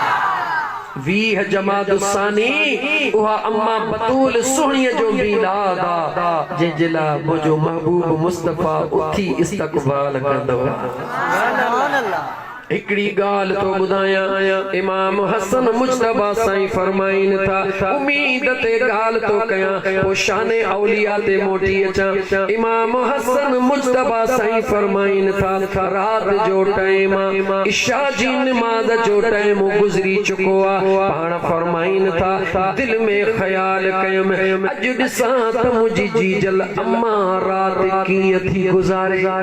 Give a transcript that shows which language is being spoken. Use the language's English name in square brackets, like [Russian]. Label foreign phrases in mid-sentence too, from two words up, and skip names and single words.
[Sindhi] 20 जमादुस्सानी उहा अम्मा बतूल सुहणीअ जो मीलाद आ जंहिंजे लाइ मुंहिंजो महबूब मुस्तफा उथी इस्तक़बाल कंदो। [Arabic] سبحان الله. [Sindhi] हिकड़ी गाल तो बुधाया इमाम हसन मुज्तबा साईं फरमाइन था उम्मीद ते गाल तो कया ओ शाने औलिया ते मोटी अचा। इमाम हसन मुज्तबा साईं फरमाइन था रात जो टाइम इशा जी नमाज जो टाइम गुजरी चुको आ। पाण फरमाइन था दिल में ख्याल कयम अज दिसा त मुजी जीजल अम्मा रात कीअं थी गुजारे।